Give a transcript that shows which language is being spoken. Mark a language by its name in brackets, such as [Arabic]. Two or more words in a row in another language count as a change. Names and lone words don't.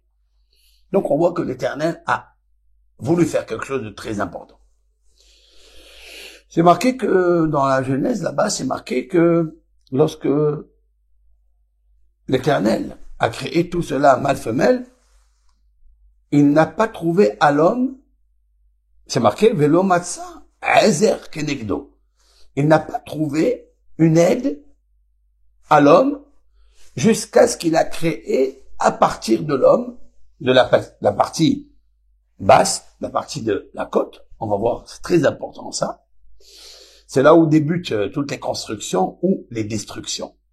[French] Donc on voit que l'Éternel a voulu faire quelque chose de très important. C'est marqué que dans la Genèse, là-bas, c'est marqué que lorsque l'Éternel a créé tout cela mâle-femelle, il n'a pas trouvé à l'homme, c'est marqué, [Hebrew] ולא מצא עזר כנגדו. [French] Il n'a pas trouvé une aide à l'homme jusqu'à ce qu'il a créé à partir de l'homme, de la partie basse, la partie de la côte. On va voir, c'est très important ça. C'est là où débutent toutes les constructions ou les destructions.